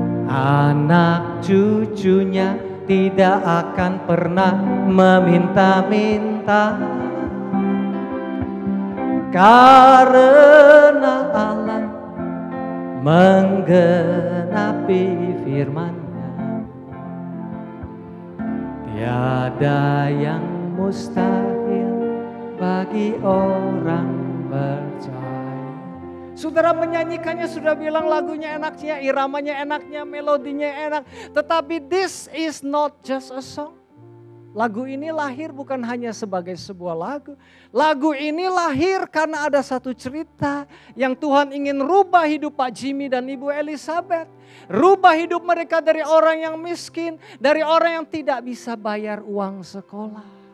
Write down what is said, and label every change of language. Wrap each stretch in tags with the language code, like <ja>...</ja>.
<id>Anak cucunya tidak akan pernah meminta-minta, karena Allah menggenapi firman-Nya. Tiada yang mustahil bagi orang percaya. Saudara menyanyikannya sudah bilang lagunya enaknya, iramanya enaknya, melodinya enak. Tetapi</id> <en>this is not just a song.</en> <id>Lagu ini lahir bukan hanya sebagai sebuah lagu. Lagu ini lahir karena ada satu cerita yang Tuhan ingin rubah hidup Pak Jimmy dan Ibu Elizabeth. Rubah hidup mereka dari orang yang miskin, dari orang yang tidak bisa bayar uang sekolah.</id>